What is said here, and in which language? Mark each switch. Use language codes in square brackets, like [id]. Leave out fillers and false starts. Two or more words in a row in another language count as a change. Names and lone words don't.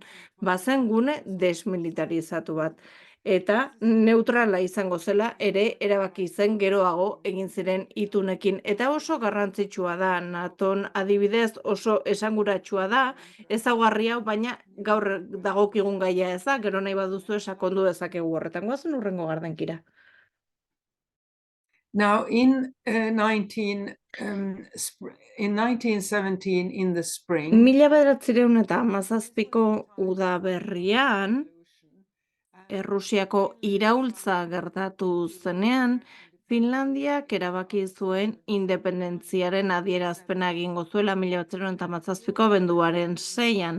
[eu] Bazen gune desmilitarizatu bat. Eta neutrala izango zela ere erabaki zen geroago egin ziren itunekin. Eta oso garrantzitsua da, Naton adibidez oso esanguratsua da, ezaugarri hau, baina gaur dagokigun gaia ez da, gero nahi baduzu sakondu dezakegu horretan. Goazen hurrengo gardenkira. [en] Now, in 1917, in the spring, [eu] 1917ko udaberrian, Errusiako iraultza gertatu zenean, Finlandiak erabaki zuen independentziaren adierazpena egingo zuela 1917ko abenduaren 6an.